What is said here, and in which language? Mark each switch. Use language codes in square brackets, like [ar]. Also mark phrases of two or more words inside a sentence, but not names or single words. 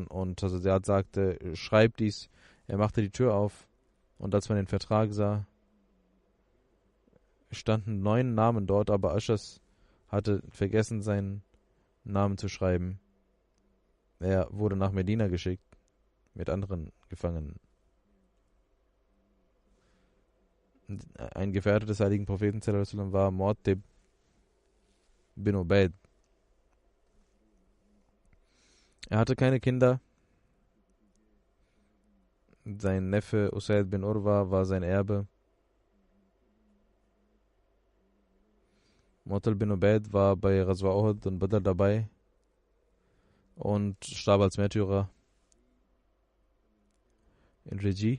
[de] Und Hazrat Ziyad sagte: Schreib dies. Er machte die Tür auf, und als man den Vertrag sah, standen 9 Namen dort, aber Ashas hatte vergessen, seinen Namen zu schreiben. Er wurde nach Medina geschickt mit anderen Gefangenen. Ein Gefährte des heiligen Propheten [ar] صلى الله عليه وسلم [de] war Mu'attib bin Ubaid. Er hatte keine Kinder. Sein Neffe Usaid bin Urwa war sein Erbe. Mu'attib bin Ubaid war bei Ghazwa Uhud und Badr dabei und starb als Märtyrer in Regie.